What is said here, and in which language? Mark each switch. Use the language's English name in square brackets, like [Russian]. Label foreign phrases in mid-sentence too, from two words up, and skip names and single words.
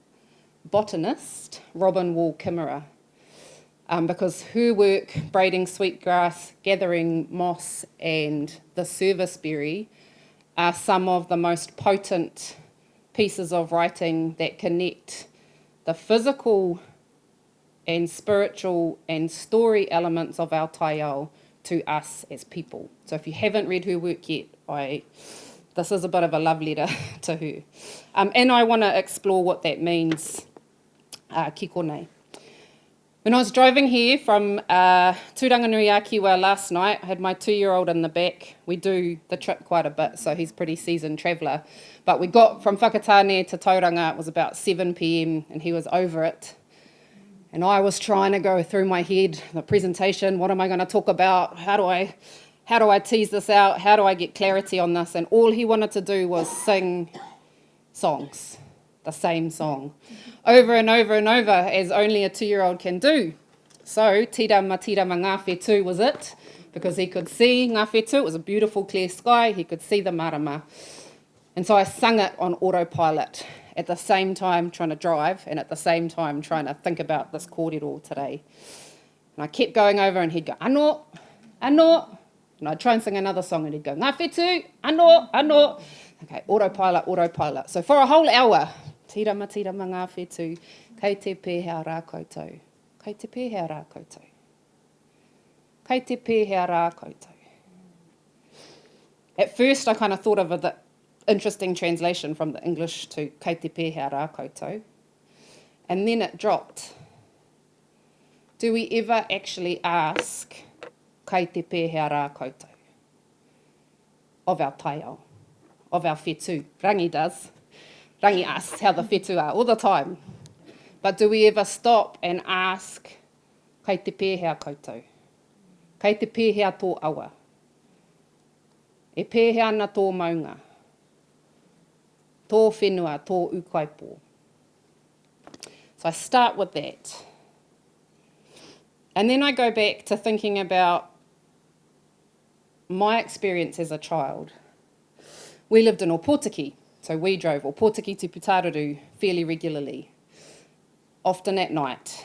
[English] botanist, Robin Wall-Kimmerer, because her work, braiding sweetgrass, gathering moss, and the serviceberry are some of the most potent pieces of writing that connect the physical and spiritual and story elements of our taiao to us as people. So if you haven't read her work yet, this is a bit of a love letter to her. And I want to explore what that means [Māori] ki konei. [English] When I was driving here from Tūranganui-a-Kiwa last night, I had my 2-year-old in the back. We do the trip quite a bit, so he's a pretty seasoned traveller. But we got from Whakatāne to Tauranga, it was about 7 p.m, and he was over it. And I was trying to go through my head, the presentation, what am I going to talk about? How do I tease this out? How do I get clarity on this? And all he wanted to do was sing songs, the same song, over and over and over, as only a 2-year-old can do. So, [Māori] tirama ngā whetū [English] was it, because he could see [Māori] ngā whetū. [English] It was a beautiful clear sky, he could see the marama. And so I sung it on autopilot, at the same time trying to drive, and at the same time trying to think about this kōrero today. And I kept going over, and he'd go, [Māori] anō, anō. [English] And I'd try and sing another song, and he'd go, [Māori] ngā whetū, anō, anō. [English] Okay, autopilot, autopilot. So for a whole hour, [Māori] tirama ngā whetū, kei te pēhea rā koutou, kei te pēhea rā koutou, kei te pēhea rā koutou. [English] At first, I kind of thought of the interesting translation from the English to [Māori] kei te pēhea rā koutou, [English] and then it dropped. Do we ever actually ask [Māori] kei te pēhea rā koutou [English] of our taiao, of our whetū? Rangi does. Rangi asks how the whetū are all the time. But do we ever stop and ask [Māori] kei te pēhea koutou, kei te pēhea tō awa, e pēhea ana tō maunga, tō whenua, tō ukaipo? [English] So I start with that. And then I go back to thinking about my experience as a child. We lived in Opotiki, so we drove Opotiki to Putaruru fairly regularly, often at night.